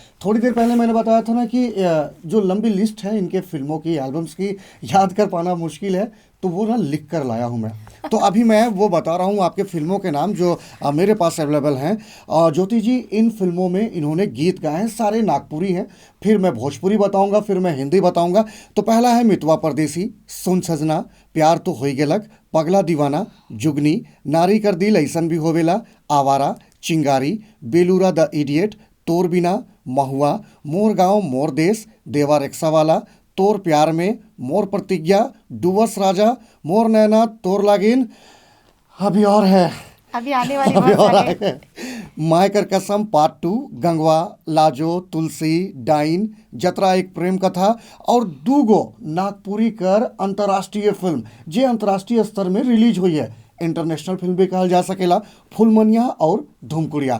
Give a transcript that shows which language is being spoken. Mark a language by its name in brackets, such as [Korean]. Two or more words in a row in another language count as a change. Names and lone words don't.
[Hindi] थोड़ी देर पहले मैंने बताया था ना कि जो लंबी लिस्ट है इनके फिल्मों की, एल्बम्स की, याद कर पाना मुश्किल है, तो वो ना लिख कर लाया हूँ मैं। तो अभी मैं वो बता रहा हूँ आपके फिल्मों के नाम जो मेरे पास अवेलेबल हैं। ज्योति जी, इन फिल्मों में इन्होंने गीत गाए हैं, सारे नागपुरी हैं। फिर मैं भोजपुरी बताऊंगा, फिर मैं हिंदी बताऊंगा। तो पहला है मितवा परदेसी, सुन सजना, प्यार तो होई गेलक, पगला दीवाना, जुगनी, नारी कर दिल ऐसन भी होवेला, आवारा, चिंगारी, बेलूरा द इडियट, तोर बिना, महुआ, मोर गाँव मोर देश, देवा रिक्शावाला, तोर प्यार में, मोर प्रतिज्ञा, डुवस राजा, मोर नैना तोर लागिन, अभी और है, अभी आने वाली अभी बहुत और सारे। है, माय कर कसम पार्ट 2, गंगवा, लाजो, तुलसी, डाइन, जतरा एक प्रेम कथा, और [Sadri] दूगो नागपुरी कर अंतर्राष्ट्रीय फिल्म जे [Hindi] अंतर्राष्ट्रीय स्तर में रिलीज हुई है, [English] international film [Hindi] भी [Sadri] कहल जा सकेला, [Hindi] फुलमनिया और धूमकुड़िया।